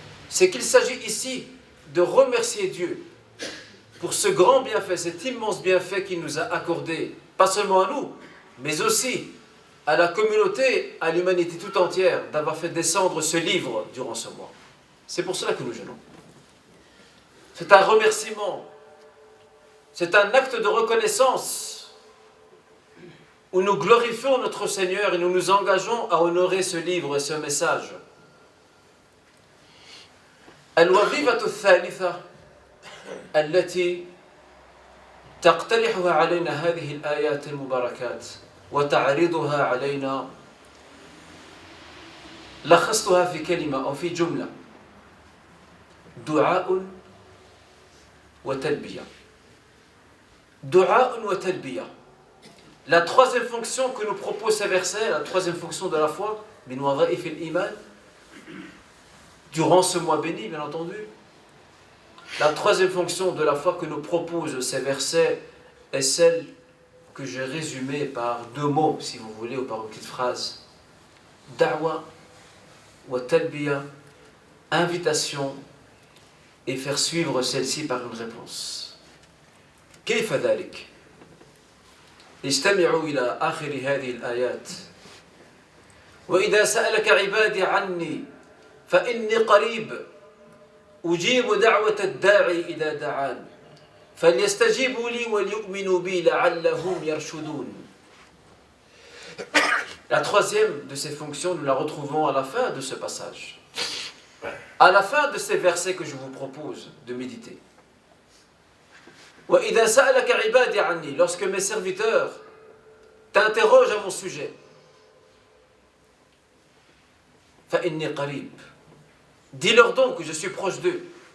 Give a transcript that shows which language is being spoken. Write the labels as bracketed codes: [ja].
[fr] C'est qu'il s'agit ici de remercier Dieu pour ce grand bienfait, cet immense bienfait qu'il nous a accordé, pas seulement à nous, mais aussi à la communauté, à l'humanité tout entière, d'avoir fait descendre ce livre durant ce mois. C'est pour cela que nous jeûnons. C'est un remerciement, c'est un acte de reconnaissance où nous glorifions notre Seigneur et nous nous engageons à honorer ce livre et ce message. [ar] الوظيفة الثالثة التي تقترحها علينا هذه الآيات المباركات وتعرضها علينا لخصتها في كلمة أو في جملة: دعاء وتلبية. دعاء وتلبية. [fr] La troisième fonction que nous propose ces versets, la troisième fonction de la foi, [ar] min wadha'if al-iman, [fr] durant ce mois béni, bien entendu, la troisième fonction de la foi que nous proposent ces versets est celle que j'ai résumée par deux mots, si vous voulez, ou par une petite phrase. [ar] Da'wa wa talbiya, [fr] invitation, et faire suivre celle-ci par une réponse. [ar] كيف ذلك؟ استمعوا إلى آخر هذه الآيات. وإذا سألك عبادي عني فإني قريب أجيب دعوة الداعي إذا دعان فليستجيبوا لي وليؤمنوا بي لعلهم يرشدون. [fr] La troisième de ces fonctions, nous la retrouvons à la fin de ce passage. À la fin de ces versets que je vous propose de méditer. [ar] وَإِذَا سَأَلَكَ عِبَادِي عَنِّي, [fr] lorsque mes serviteurs t'interrogent à mon sujet, [ar] فَإِنِّي قَرِيب, [fr] dis-leur donc que je suis proche d'eux.